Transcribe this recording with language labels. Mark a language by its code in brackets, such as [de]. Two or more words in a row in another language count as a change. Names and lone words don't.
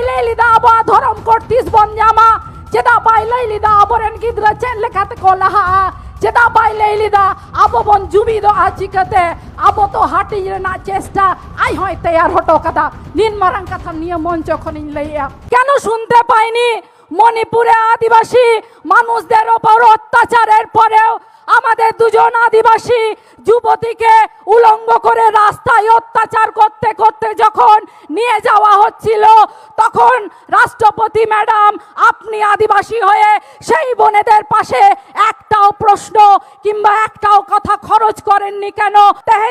[sat] लेलिदा अबो धर्म कोड 30 बन जामा चेदा बाय लेलिदा अबोरेन गिद्रा चेन लेखाते को लहा चेदा बाय लेलिदा अबो बन जुबी दो आचिकते अबो तो हाटी रेना चेष्टा आई होय तैयार हटो कथा निन मारंग कथा नियम मंच खनिन लइया केन [bn] শুনতে পাইনি মণিপুরে আদিবাসী মানুষদের উপর অত্যাচারের পরেও আমাদের দুজন আদিবাসী যুবতীকে উলঙ্গ করে রাস্তায় অত্যাচার করতে করতে যখন নিয়ে যাওয়া হচ্ছিল তখন রাষ্ট্রপতি ম্যাডাম আপনি আদিবাসী হয়ে সেই বোনেদের পাশে একটাও প্রশ্ন কিংবা একটাও কথা খরচ করেননি কেন তেহেন